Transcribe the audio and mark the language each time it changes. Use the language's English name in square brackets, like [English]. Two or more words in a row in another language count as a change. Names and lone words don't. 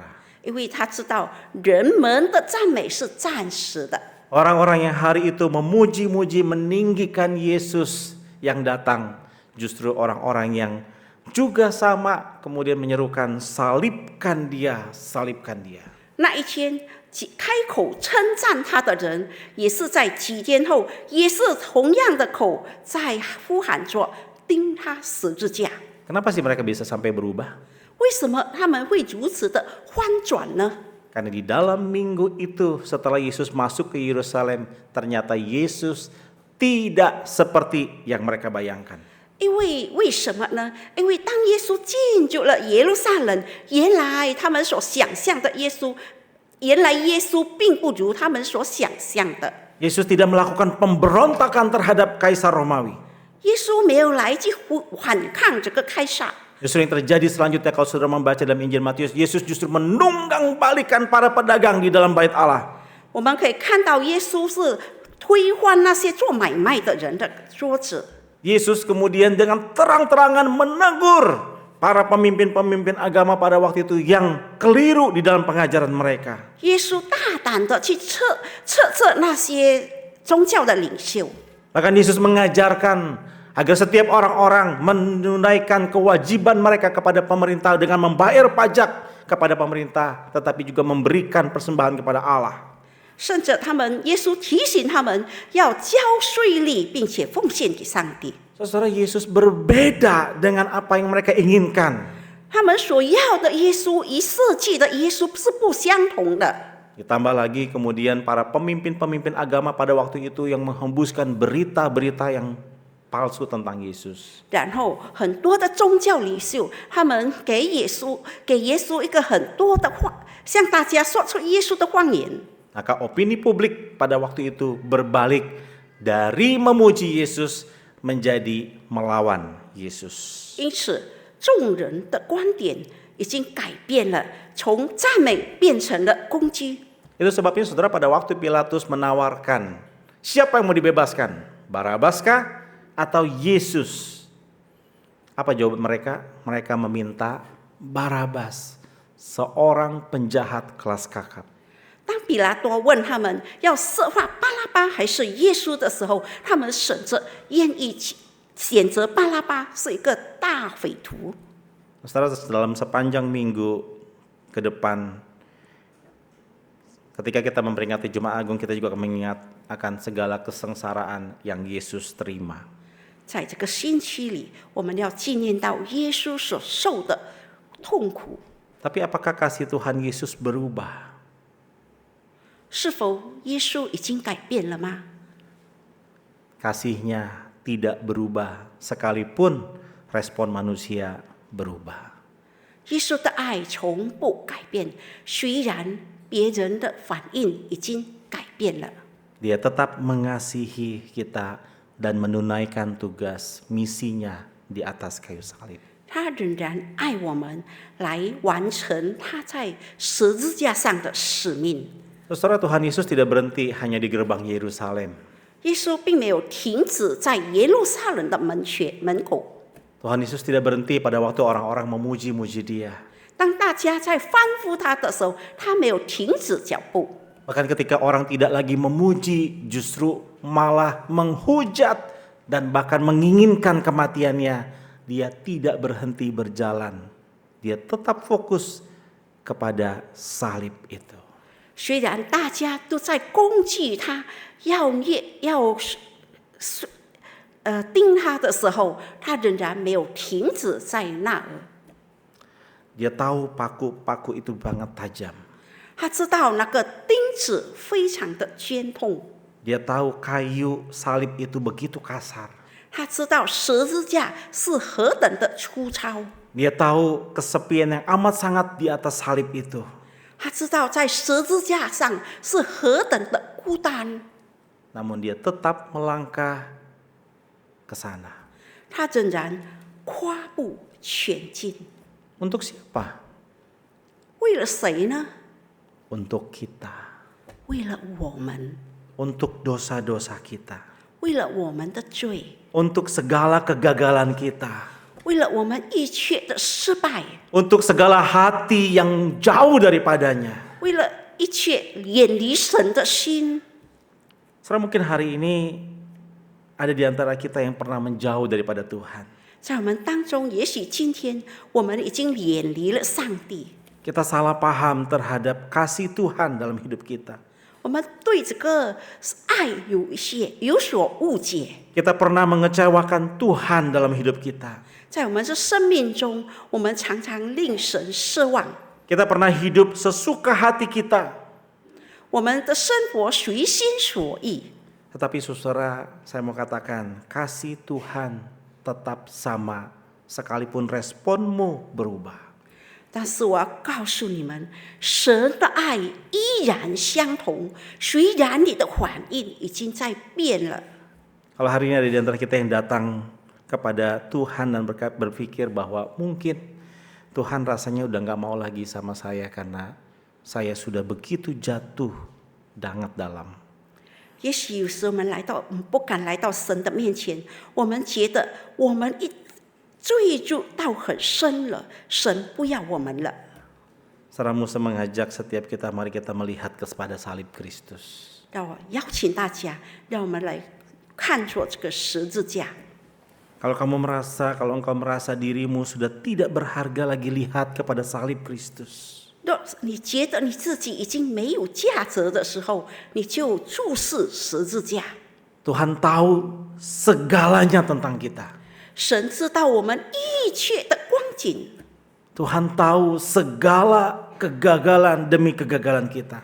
[Chinese] 因为他知道人们的赞美是暂时的。 [Indonesian] Orang-orang yang hari itu memuji-muji, meninggikan Yesus yang datang, justru orang-orang yang juga sama kemudian menyerukan, salibkan dia, salibkan dia. [Chinese] 那一天开口称赞他的人，也是在几天后，也是同样的口在呼喊着钉他十字架。 [Indonesian] Kenapa sih mereka bisa sampai berubah? [Chinese] 为什么他们会如此的翻转呢？ [Indonesian] Karena di dalam minggu itu setelah Yesus masuk ke Yerusalem, ternyata Yesus tidak seperti yang mereka bayangkan. [Chinese] 为什么呢？因为当耶稣进入了耶路撒冷，原来他们所想象的耶稣，原来耶稣并不如他们所想象的。 [Indonesian] Yesus tidak melakukan pemberontakan terhadap Kaisar Romawi. [Chinese] 耶稣没有来去反抗这个凯撒。 [Indonesian] Justru yang terjadi selanjutnya kalau saudara membaca dalam Injil Matius, Yesus justru menunggang balikan para pedagang di dalam bait Allah. [Chinese] 我们可以看到耶稣是推翻那些做买卖的人的桌子。 [Indonesian] Yesus kemudian dengan terang-terangan menegur para pemimpin-pemimpin agama pada waktu itu yang keliru di dalam pengajaran mereka. [Chinese] 耶稣大胆的去斥责那些宗教的领袖。 [Indonesian] Bahkan Yesus mengajarkan agar setiap orang-orang menunaikan kewajiban mereka kepada pemerintah dengan membayar pajak kepada pemerintah, tetapi juga memberikan persembahan kepada Allah. [Chinese] 甚至耶稣提醒他们要交税利，并且奉献给上帝。 [Indonesian] Saudara, Yesus berbeda dengan apa yang mereka inginkan. [Chinese] 他们所要的耶稣与设计的耶稣是不相同的。 [Indonesian] Ditambah lagi kemudian para pemimpin-pemimpin agama pada waktu itu yang menghembuskan berita-berita yang palsu tentang Yesus. [Chinese] 然后很多的宗教领袖，他们给耶稣一个很多的话，向大家说出耶稣的谎言。 [Indonesian] Maka opini publik pada waktu itu berbalik dari memuji Yesus menjadi melawan Yesus. [Chinese] 因此，众人的观点已经改变了，从赞美变成了攻击。 [Indonesian] Itu sebabnya saudara pada waktu Pilatus menawarkan, siapa yang mau dibebaskan? Barabaskah atau Yesus? Apa jawaban mereka? Mereka meminta Barabas, seorang penjahat kelas kakap. [Chinese] 当比拉多问他们要设法巴拉巴还是耶稣的时候，他们愿意选择巴拉巴，是一个大匪徒。 [Indonesian] Saudara, dalam sepanjang minggu ke depan, ketika kita memperingati Jumat Agung, kita juga akan mengingat akan segala kesengsaraan yang Yesus terima. [Chinese] 在这个星期里，我们要纪念到耶稣所受的痛苦。 [Indonesian] Tapi apakah kasih Tuhan Yesus berubah? [Chinese] 是否耶稣已经改变了吗？ [Indonesian] Kasihnya tidak berubah sekalipun respon manusia berubah. [Chinese] 耶稣的爱从不改变，虽然别人的反应已经改变了。 [Indonesian] Dia tetap mengasihi kita dan menunaikan tugas misinya di atas kayu salib. [Chinese] 他仍然爱我们，来完成他在十字架上的使命。 [Indonesian] Saudara, Tuhan Yesus tidak berhenti hanya di gerbang Yerusalem. [Chinese] 耶稣并没有停止在耶路撒冷的门口。 [Indonesian] Tuhan Yesus tidak berhenti pada waktu orang-orang memuji-muji Dia. [Chinese] 当大家在欢呼他的时候，他没有停止脚步。 [Indonesian] Bahkan ketika orang tidak lagi memuji, justru malah menghujat dan bahkan menginginkan kematiannya, Dia tidak berhenti berjalan dia tetap fokus kepada salib itu. [Chinese] 虽然大家都在攻击他，要钉他的时候，他仍然没有停止在那儿。 [Indonesian] Dia tahu paku-paku itu sangat tajam. [Chinese] 他知道那个钉子非常的尖痛， [Indonesian] Dia tahu kayu salib itu begitu kasar. [Chinese] 他知道十字架是何等的粗糙， [Indonesian] Dia tahu kesepian yang amat sangat di atas salib itu. [Chinese] 他知道在十字架上是何等的孤单， [Indonesian] Namun dia tetap melangkah ke sana. [Chinese] 他仍然跨步前进。 [Indonesian] Untuk siapa? [Chinese] 为了谁呢？ [Indonesian] Untuk kita. [Chinese] 为了我们， [Indonesian] Untuk dosa-dosa kita. [Chinese] 为了我们的罪， [Indonesian] Untuk segala kegagalan kita. [Chinese] 为了我们一切的失败， [Indonesian] Untuk segala hati yang jauh daripadanya. [Chinese] 为了一切远离神的心。 [Indonesian] Saudara, mungkin hari ini ada di antara kita yang pernah menjauh daripada Tuhan. [Chinese] 在我们当中，也许今天我们已经远离了上帝， [Indonesian] Kita salah paham terhadap kasih Tuhan dalam hidup kita. [Chinese] 我们对这个爱有所误解。 [Indonesian] Kita pernah mengecewakan Tuhan dalam hidup kita. [Chinese] 在我们的生命中，我们常常令神失望。 [Indonesian] Kita pernah hidup sesuka hati kita. [Chinese] 我们的生活随心所欲， [Indonesian] Tetapi saudara, saya mau katakan, kasih Tuhan tetap sama sekalipun responmu berubah. [Chinese] 但是我要告诉你们，神的爱依然相同，虽然你的反应已经在变了。 [Indonesian] Kalau hari ini ada di antara kita yang datang kepada Tuhan dan berpikir bahwa mungkin Tuhan rasanya udah gak mau lagi sama saya karena saya sudah begitu jatuh sangat dalam. [Chinese] 也许有时我们不敢来到神的面前，我们觉得我们坠入到很深了，神不要我们了。 [Indonesian] Saudara Musa mengajak setiap kita, mari kita melihat kepada salib Kristus. [Chinese] 让我邀请大家，让我们来看作这个十字架。 [Indonesian] Kalau engkau merasa dirimu sudah tidak berharga lagi, lihat kepada salib Kristus. [Chinese] 若你觉得你自己已经没有价值的时候，你就注视十字架。 [Indonesian] Tuhan tahu segalanya tentang kita. [Chinese] 神知道我们一切的光景， [Indonesian] Tuhan tahu segala kegagalan demi kegagalan kita.